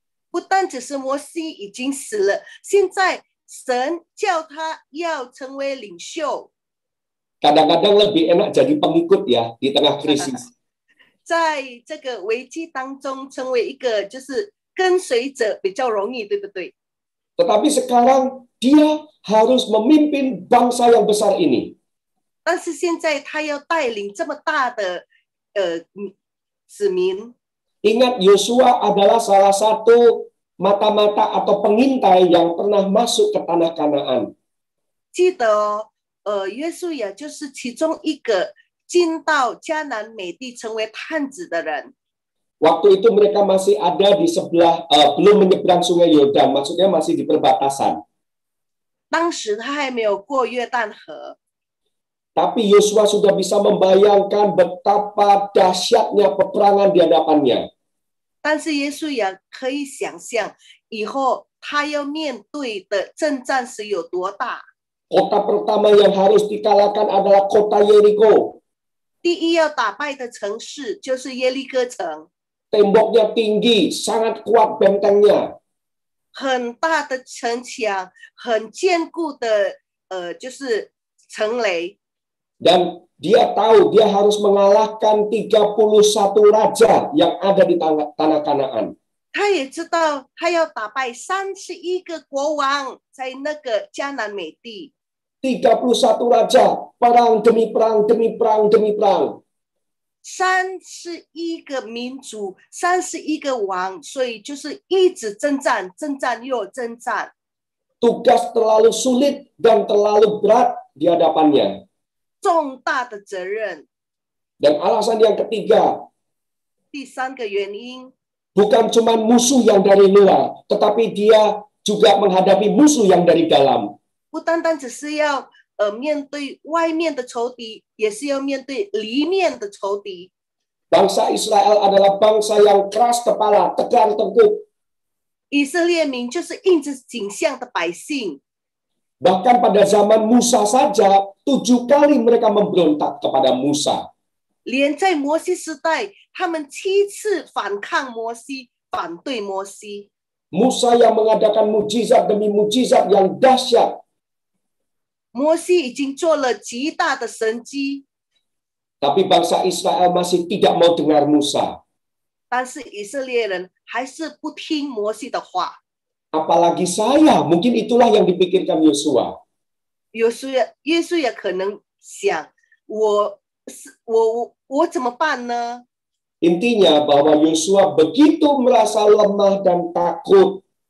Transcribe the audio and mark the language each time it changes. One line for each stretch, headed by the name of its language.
Chinese: 不单只是摩西已经死了，现在神叫他要成为领袖。
Indonesian: Kadang-kadang lebih enak jadi pengikut ya di tengah krisis.
Chinese: 在这个危机当中，成为一个就是跟随者比较容易，对不对？
Indonesian: Tetapi sekarang dia harus memimpin bangsa yang besar ini.
Chinese: 但是现在他要带领这么大的子民。
Indonesian: Ingat, Yosua adalah salah satu mata-mata atau pengintai yang pernah masuk ke tanah Kanaan.
Chinese: 记得约书亚就是其中一个进到迦南美地成为探子的人。
Indonesian: Waktu itu mereka masih ada di sebelah, belum menyeberang sungai Yordan, maksudnya masih di perbatasan.
Chinese: 当时他还没有过约旦河，
Indonesian: Tapi Yosua sudah bisa membayangkan betapa dahsyatnya peperangan di hadapannya.
Chinese: 但是约书亚可以想象以后他要面对的征战是有多大。
Indonesian: Kota pertama yang harus dikalahkan adalah kota Yeriko.
Chinese: 第一要打败的城市就是耶利哥城，
Indonesian: Temboknya tinggi, sangat kuat bentengnya.
Chinese: 很大的城墙，很坚固的就是城垒。
Indonesian: Dan dia tahu dia harus mengalahkan 31 raja yang ada di tanah Kanaan.
Chinese: 他也知道他要打败31个国王在那个迦南美地。
Indonesian: 31 raja, perang demi perang, demi perang, demi perang.
Chinese: 31个民族，31个王，所以就是一直征战，征战又征战。
Indonesian: Tugas terlalu sulit dan terlalu berat di hadapannya.
Chinese: 重大的责任。
Indonesian: Dan alasan yang ketiga,
Chinese: 第3个原因，
Indonesian: bukan cuma musuh yang dari luar, tetapi dia juga menghadapi musuh yang dari dalam.
Chinese: 不单单只是要面对外面的仇敌，也是要面对里面的仇敌。
Indonesian: Bangsa Israel adalah bangsa yang keras kepala, tegar tengkuk.
Chinese: 以色列民就是硬着颈项的百姓。
Indonesian: Bahkan pada zaman Musa saja, 7 kali mereka memberontak kepada Musa.
Chinese: 连在摩西时代，他们7次反抗摩西，反对摩西。
Indonesian: Musa yang mengadakan mujizat demi mujizat yang dahsyat.
Chinese: 摩西已经做了极大的神迹，
Indonesian: Tapi bangsa Israel masih tidak mau dengar Musa.
Chinese: 但是以色列人还是不听摩西的话。
Indonesian: Apalagi saya, mungkin itulah yang dipikirkan Yosua.
Chinese: 耶稣也可能想，我怎么办呢？
Indonesian: Intinya bahwa Yosua begitu merasa lemah dan takut.